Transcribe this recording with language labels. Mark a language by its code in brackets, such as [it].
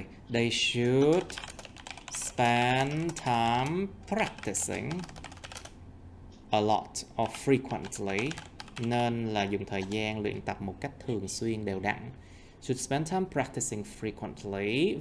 [en] They should spend time practicing a lot or frequently, [vi] nên là dùng thời gian luyện tập một cách thường xuyên đều đặn. [en] Should spend time practicing frequently.